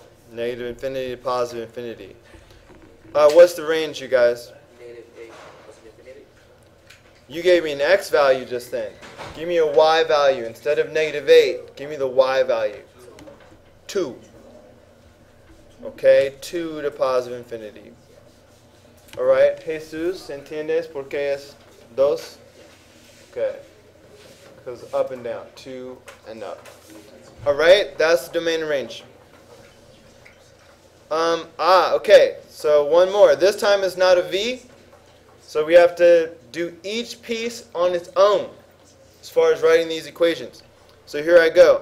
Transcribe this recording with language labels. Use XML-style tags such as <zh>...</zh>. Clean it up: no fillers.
<en>Negative infinity to positive infinity. What's the range, you guys? You gave me an x value just then. Give me a y value. Instead of -8, give me the y value. 2. Okay, 2 to positive infinity. All right,</en> <es>Jesus, ¿entiendes por qué es 2?</es> <en>Okay, because up and down, 2 and up. All right, that's the domain and range. Okay, so one more. This time it's not a V, so we have to do each piece on its own as far as writing these equations. So here I go.</en>